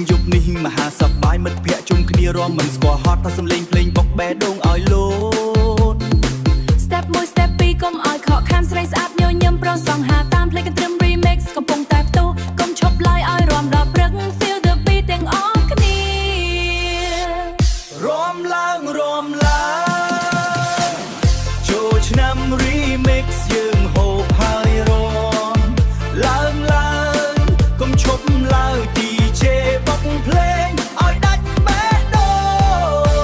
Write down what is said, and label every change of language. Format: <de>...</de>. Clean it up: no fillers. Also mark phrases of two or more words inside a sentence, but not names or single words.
<km>នេះមហាសប្បាយមិត្តភ័ក្តិជុំគ្នារាំមិនស្គាល់ហត់តែសំលេងភ្លេងបុកបែដងឲ្យលោត</km> <en>Step 1 Step 2</en> <km>កុំឲ្យខកខានស្រីស្អាតញញឹមប្រុសសង្ហាតាមភ្លេងកន្ទ្រឹម remix កំពុងតែផ្ទុះកុំឈប់ឡើយឲ្យរាំដល់ព្រឹក</km> <en>feel the beat</en> <km>ទាំងអស់គ្នា រាំឡើងចូលឆ្នាំ remix យើងហូបហើយរាំឡើងកុំឈប់ឡើយ DJ បុកភ្លេងឲ្យដាច់បេះដូង</km>